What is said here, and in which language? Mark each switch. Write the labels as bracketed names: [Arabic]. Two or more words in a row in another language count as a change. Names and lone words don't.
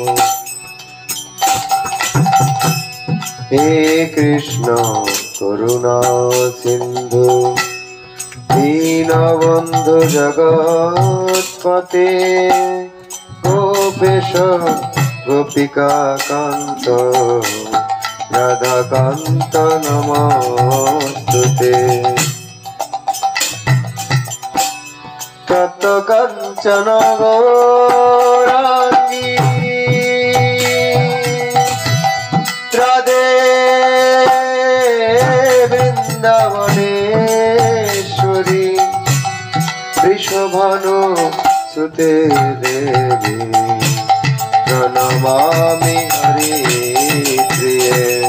[Sanskrit] हे कृष्ण करुणा सिंधु दीनबंधु जगत्पते गोपेश गोपिका कांत राधा कांत नमोस्तुते। কাঞ্চন গৌরাঙ্গী রাধে বৃন্দাবনেশ্বরী বৃষভানু সুতে দেবী প্রণমামি হরি প্রিয়ে।